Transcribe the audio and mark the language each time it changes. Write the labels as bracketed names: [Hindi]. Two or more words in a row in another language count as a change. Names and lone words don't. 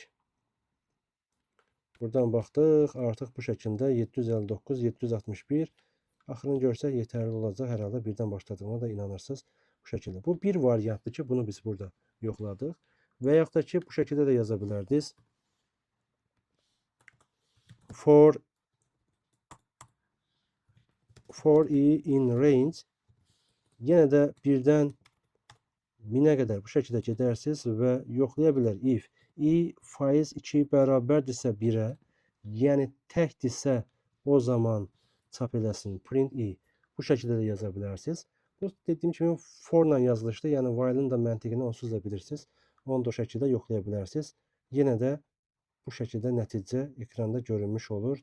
[Azerbaijani] Buradan baxdıq. Artıq bu şəkildə 759, 761. Axırını görsək yetərli olacaq. Hər halda birdən başladığına da inanırsınız bu şəkildə. Bu bir variantdır ki, bunu biz burada yoxladıq. Və yaxud da ki, bu şəkildə də yaza bilərdiniz. [English] For i in range [Azerbaijani] yenə də birdən 1000-ə qədər bu şəkildə gedərsiniz və yoxlaya bilər. [English] If i [Azerbaijani] faiz 2 bərabərdirsə 1-ə, yəni təkdirsə o zaman çap eləsin [English] print i. [Azerbaijani] Bu şəkildə də yaza bilərsiniz. Bu dediyim kimi forla yazılışdır. Yəni while-ın da məntiqini onsuz da bilirsiniz. Onu da o şəkildə yoxlaya bilərsiniz. Yenə də bu şəkildə nəticə ekranda görünmüş olur.